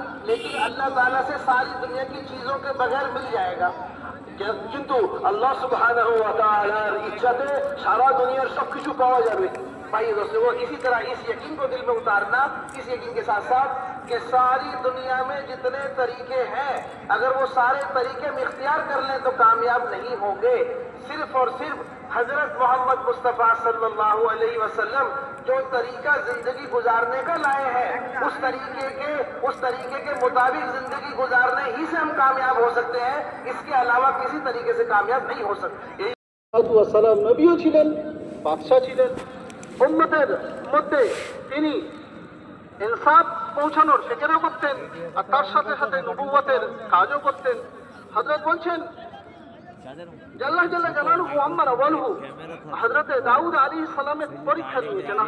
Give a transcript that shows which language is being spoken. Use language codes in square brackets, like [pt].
[hi] लेकिन अल्लाह ताला से सारी दुनिया की चीजों के बगैर मिल जाएगा। [bn] কিন্তু আল্লাহ সুবহানাহু ওয়া তাআলার ইচ্ছাতে সারা দুনিয়ার সবকিছু পাওয়া যাবে। [hi] भाई दोस्तों, वो इसी तरह इस यकीन को दिल में उतारना, इस यकीन के साथ साथ कि सारी दुनिया में जितने तरीके हैं, अगर वो सारे तरीके हम इख्तियार कर लें तो कामयाब नहीं होंगे। सिर्फ और सिर्फ हजरत मोहम्मद मुस्तफ़ा सल्लल्लाहु अलैहि वसल्लम जो तरीका जिंदगी गुजारने का लाए हैं, उस तरीके के मुताबिक जिंदगी गुजारने ही से हम कामयाब हो सकते हैं। इसके अलावा किसी तरीके से कामयाब नहीं हो सकते। [bn] সালাম নবীও ছিলেন, বাদশাহ ছিলেন। উম্মতের মধ্যে তিনি ইনসাফ পৌঁছানোর ফিকিরও করতেন, আর তার সাথে সাথে নবুয়তের কাজও করতেন। হযরত বলছেন আল্লাহ জাল্লা জালালুহু আম্মা রাওয়ালহু হযরতে দাউদ আলাইহিস সালামের পরীক্ষা নিয়েছেন।